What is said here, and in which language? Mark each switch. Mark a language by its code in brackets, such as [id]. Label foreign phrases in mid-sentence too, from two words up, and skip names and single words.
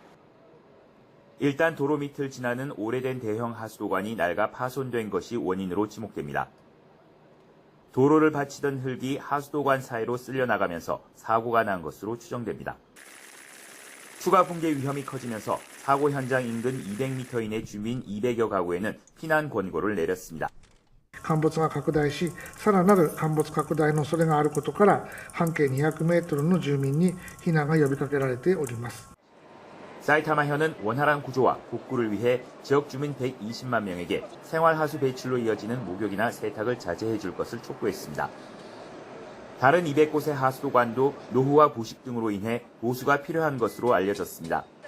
[ko] 일단 도로 밑을 지나는 오래된 대형 하수도관이 낡아 파손된 것이 원인으로 지목됩니다. 도로를 받치던 흙이 하수도관 사이로 쓸려나가면서 사고가 난 것으로 추정됩니다. 추가 붕괴 위험이 커지면서 사고 현장 인근 200m 이내 주민 200여 가구에는 피난 권고를 내렸습니다. [ja] 陥没が拡大し、さらなる陥没拡大の恐れがあることから、半径200メートルの住民に避難が呼びかけられております。 [ko] 사이타마현은 원활한 구조와 복구를 위해 지역 주민 120만 명에게 생활하수 배출로 이어지는 목욕이나 세탁을 자제해 줄 것을 촉구했습니다. 다른 200곳의 하수도관도 노후와 부식 등으로 인해 보수가 필요한 것으로 알려졌습니다.